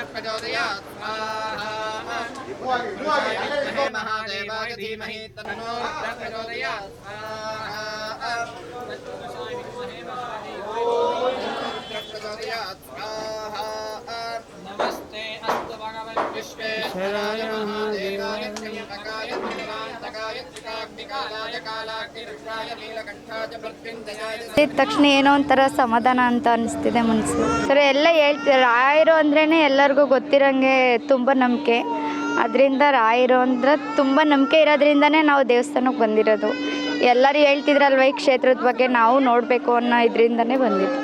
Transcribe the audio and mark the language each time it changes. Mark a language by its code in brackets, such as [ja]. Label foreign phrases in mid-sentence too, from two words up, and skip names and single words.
[sa] प्रचोदयात् स्वाहा पुरुषाय विद्महे महादेवाय धीमहि तन्नो रुद्रः प्रचोदयात् स्वाहा तत्पुरुषाय विद्महे महादेवाय रुद्रः प्रचोदयात् स्वाहा नमस्ते अस्तु भगवन् विश्वेश्वराय महादेवाय त्र्यम्बकाय त्रिपुरान्तकाय त्रिकाग्निकालाय कालाग्निरुद्राय ನೀಲಕಂಠಾಯ ಮೃತ್ಯುಂಜಯಾಯ [kn] ತಕ್ಷಣ ಏನೋ ಒಂಥರ ಸಮಾಧಾನ ಅಂತ ಅನಿಸ್ತಿದೆ ಮನಸ್ಸು. ಸರ್ ಎಲ್ಲ ಹೇಳ್ತಾರೆ ರಾಯರು ಅಂದ್ರೇ ಎಲ್ಲರಿಗೂ ಗೊತ್ತಿರೋಂಗೆ ತುಂಬ ನಂಬಿಕೆ. ಅದರಿಂದ ರಾಯರು ಅಂದ್ರೆ ತುಂಬ ನಂಬಿಕೆ ಇರೋದ್ರಿಂದನೇ ನಾವು ದೇವಸ್ಥಾನಕ್ಕೆ ಬಂದಿರೋದು. ಎಲ್ಲರೂ ಹೇಳ್ತಿದ್ರಲ್ವ ಈ ಕ್ಷೇತ್ರದ ಬಗ್ಗೆ, ನಾವು ನೋಡಬೇಕು ಅನ್ನೋ ಇದರಿಂದನೇ ಬಂದಿದ್ದು.